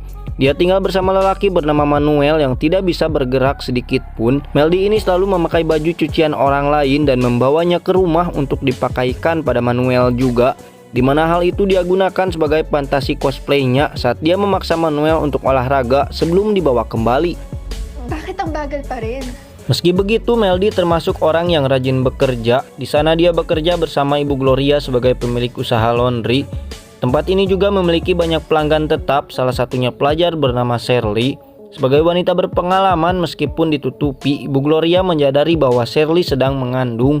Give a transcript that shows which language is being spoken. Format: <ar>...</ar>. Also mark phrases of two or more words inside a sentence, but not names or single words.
<id>Dia tinggal bersama lelaki bernama Manuel yang tidak bisa bergerak sedikit pun. Meldy ini selalu memakai baju cucian orang lain dan membawanya ke rumah untuk dipakaikan pada Manuel juga, di mana hal itu dia gunakan sebagai fantasi cosplaynya saat dia memaksa Manuel untuk olahraga sebelum dibawa kembali.</id> <tl>Bakit ang bagal pa rin?</tl> <id>Meski begitu, Meldy termasuk orang yang rajin bekerja. Di sana dia bekerja bersama Ibu Gloria sebagai pemilik usaha laundry. Tempat ini juga memiliki banyak pelanggan tetap, salah satunya pelajar bernama Shirley. Sebagai wanita berpengalaman meskipun ditutupi, Ibu Gloria menyadari bahwa Shirley sedang mengandung.</id>